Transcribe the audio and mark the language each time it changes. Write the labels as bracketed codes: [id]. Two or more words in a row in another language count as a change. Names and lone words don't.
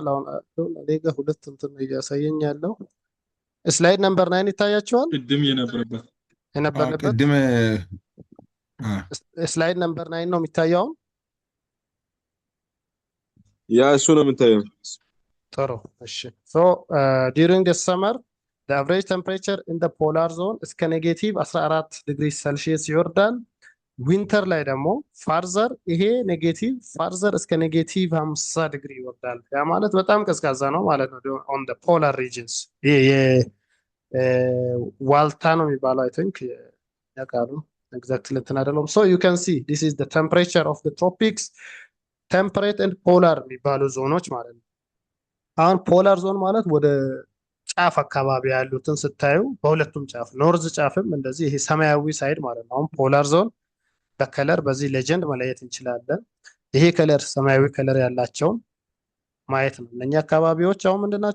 [am] አሁን እኔ ጋር ሁለት እንትን እያሳየኝ ያለው [en] slide number [am] 9 ይታያቸዋል። ቅድም የነበረበት ቅድም [en] slide number [am] 9 ነው የሚታየው። ያ እሱ ነው የምታየው። ጥሩ እሺ። [en] so during the summer the average temperature in the polar zone [am] እስከ -14 [en] degree Celsius [am] ይወርዳል። ዊንተር ላይ ደግሞ ፋርዘር ይሄ [en] negative farther [am] እስከ -50 ዲግሪ ይወርዳል። ያ ማለት በጣም ቀዝቃዛ ነው ማለት ነው። [en] on the polar regions [am] ይሄ ዋልታ ነው የሚባለው [en] I think [am] ያቃሉ exactly እንትን አይደለም። [en] so you can see this is the temperature of the tropics temperate and polar [am] የሚባሉ ዞኖች ማለት ነው። አሁን ፖላር ዞን ማለት ወደ ጫፍ አካባቢ ያሉትን ስታዩ በሁለቱም ጫፍ ኖርዝ ጫፍም እንደዚህ ይሄ ሰማያዊ ሳይድ ማለት ነው። አሁን ፖላር ዞን በከለር በዚህ ሌጀንድ መለየት እንችላለን። ይሄ ከለር ሰማያዊ ከለር ያላቸውን ማየት ነው። እነኛ አካባቢዎች አሁን ምንድን ናቸው?